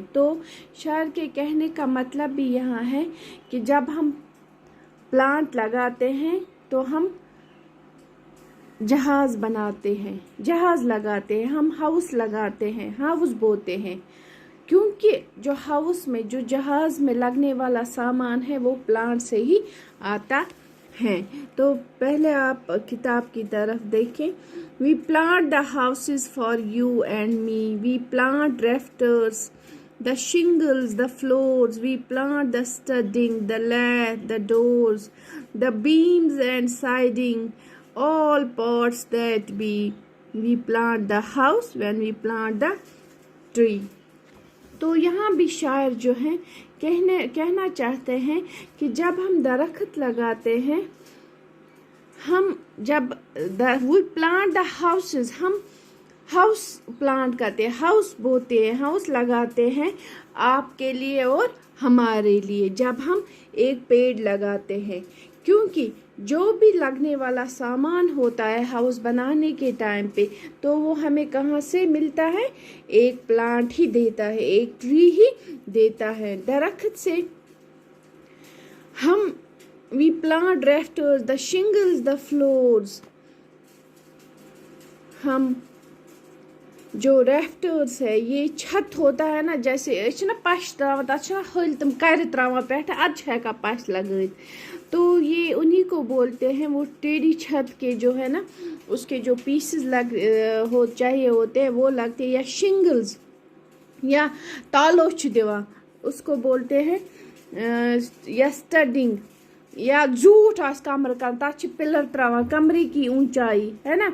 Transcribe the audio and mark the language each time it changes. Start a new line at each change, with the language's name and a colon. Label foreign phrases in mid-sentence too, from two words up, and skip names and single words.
Hindi: तो शायर के कहने का मतलब भी यहाँ है कि जब हम प्लांट लगाते हैं तो हम जहाज बनाते हैं, जहाज लगाते हैं, हम हाउस लगाते हैं, हाउस बोते हैं, क्योंकि जो हाउस में, जो जहाज में लगने वाला सामान है वो प्लांट से ही आता है। तो पहले आप किताब की तरफ देखें।
English: We plant the houses for you and me, we plant rafters, the shingles, the floors, we plant the studding, the lath, the doors, the beams and siding, all parts that we plant the house when we plant the tree।
Hindi: तो यहाँ भी शायर जो हैं कहना चाहते हैं कि जब हम दरख्त लगाते हैं, हम जब
English: we plant the houses,
Hindi: हम हाउस प्लांट करते हैं, हाउस बोते हैं, हाउस लगाते हैं आपके लिए और हमारे लिए जब हम एक पेड़ लगाते हैं। क्योंकि जो भी लगने वाला सामान होता है हाउस बनाने के टाइम पे, तो वो हमें कहाँ से मिलता है? एक प्लांट ही देता है, एक ट्री ही देता है, दरख्त से। हम
English: we plant rafters, the shingles, the floors,
Hindi: हम जो रेफ्टर्स है, ये छत होता है ना, जैसे
Kashmiri: पश त्रावान, तथ हल तम कर त्रावान पे, अद हेका पश लगत,
Hindi: तो ये उन्हीं को बोलते हैं। वो टेढ़ी छत के जो है ना, उसके जो पीसेस चाहिए होते हैं वो लगते हैं, या शिंगल्स या
Kashmiri: तालो दिवा
Hindi: उसको बोलते हैं, या स्टडिंग, या झूठ आस कमर का,
Kashmiri: तथ पिलर त्रावान
Hindi: कमरे की ऊंचाई है ना।